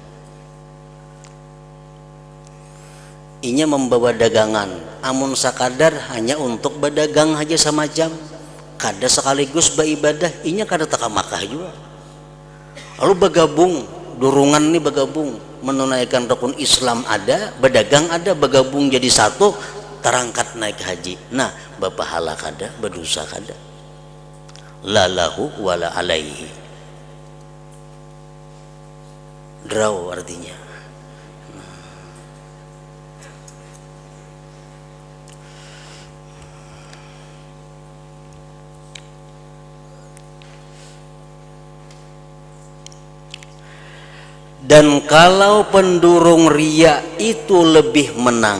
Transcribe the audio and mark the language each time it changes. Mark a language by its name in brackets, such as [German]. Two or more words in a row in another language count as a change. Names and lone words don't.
[Banjar] Inya membawa dagangan, amun sakadar hanya untuk berdagang aja sama jam, kada sekaligus beribadah, inya kada taka Makkah juga. Lalu bergabung, durungan nih bergabung, menunaikan rukun Islam ada, berdagang ada, bergabung jadi satu, terangkat naik haji. Nah, berpahala kada, berdosa kada. [Arabic] لا له ولا عليه. [Banjar] Draw artinya. Dan kalau pendurung riya itu lebih menang.